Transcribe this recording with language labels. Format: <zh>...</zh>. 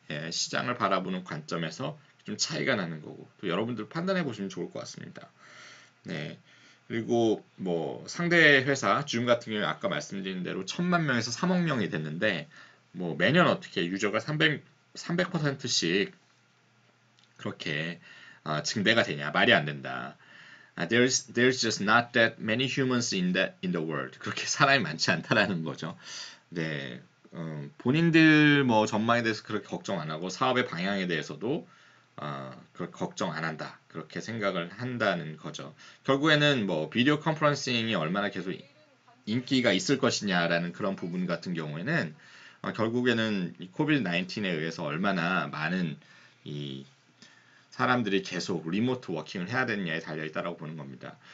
<ko>예, 시장을 바라보는 관점에서 좀 차이가 나는 거고 또 여러분들 판단해 보시면 좋을 것 같습니다. 네. 그리고 뭐 상대 회사 줌 같은 경우에 아까 말씀드린 대로 1,000만 명에서 3억 명이 됐는데 뭐 매년 어떻게 유저가 300%씩 그렇게 증대가 되냐 말이 안 된다.</ko> <en>There's just not that many humans in the world.</en> <ko>그렇게 사람이 많지 않다라는 거죠. 네, 본인들 뭐 전망에 대해서 그렇게 걱정 안 하고 사업의 방향에 대해서도 그렇게 걱정 안 한다. 그렇게 생각을 한다는 거죠. 결국에는 뭐 비디오 컨퍼런싱이 얼마나 계속 인기가 있을 것이냐라는 그런 부분 같은 경우에는 결국에는 이 코비드 19에 의해서 얼마나 많은 이 사람들이 계속 리모트 워킹을 해야 되느냐에 달려 있다라고 보는 겁니다.</ko>